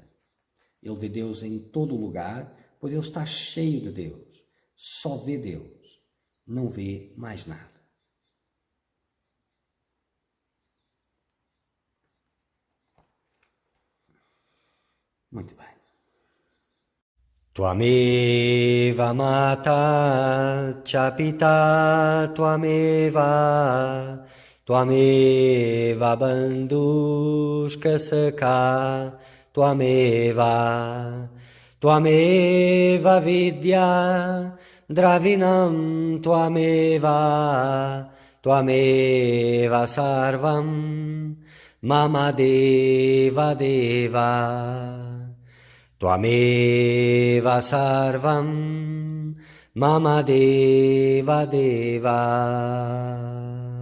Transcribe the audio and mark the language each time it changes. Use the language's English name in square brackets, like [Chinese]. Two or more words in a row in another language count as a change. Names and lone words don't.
[Portuguese] Ele vê Deus em todo lugar, pois ele está cheio de Deus. Só vê Deus, não vê mais nada. Muito bem. [Sanskrit] Tvameva mata cha pita tvameva tvameva bandhushka sakha tvameva tvameva vidya dravinam tvameva tvameva sarvam mama deva deva Tvameva sarvam mama deva deva.